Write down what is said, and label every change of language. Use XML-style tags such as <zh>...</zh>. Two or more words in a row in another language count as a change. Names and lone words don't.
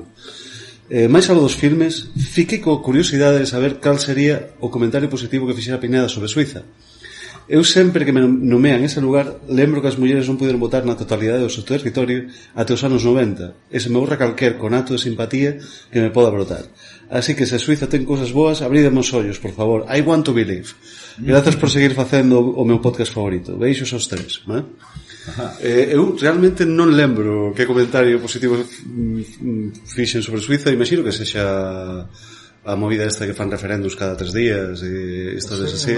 <gl>Mais algo dos filmes, fiquei coa curiosidade de saber cal sería o comentario positivo que fixera Pineda sobre Suiza. Eu sempre que me nomean ese lugar lembro que as mulleres non puderon votar na totalidade do seu territorio até os anos 90 e se me borra calquer conato de simpatía que me poda brotar. Así que se Suiza ten cousas boas, abrídeme os ollos, por favor.</gl> <en>I want to believe.</en> <gl>Grazas por seguir facendo o meu podcast favorito. Beixos aos tres, non é? Eu realmente non lembro que comentario positivo fixen sobre Suiza. Imagino que sexa a movida esta que fan referendos cada 3 días e historias así.</gl>